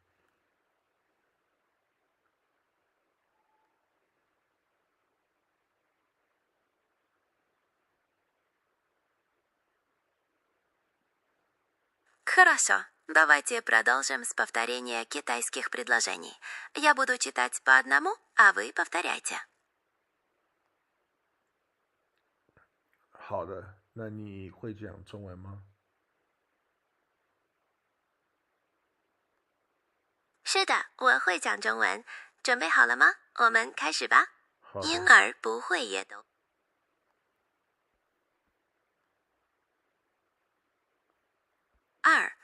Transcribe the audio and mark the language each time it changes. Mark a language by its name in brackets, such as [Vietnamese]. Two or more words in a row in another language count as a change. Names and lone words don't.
[Russian] Хорошо, давайте продолжим с повторения китайских предложений. Я буду читать по одному, а вы повторяйте. [Chinese] 好的，那你会讲中文吗？是的，我会讲中文。准备好了吗？我们开始吧。婴儿不会阅读。2.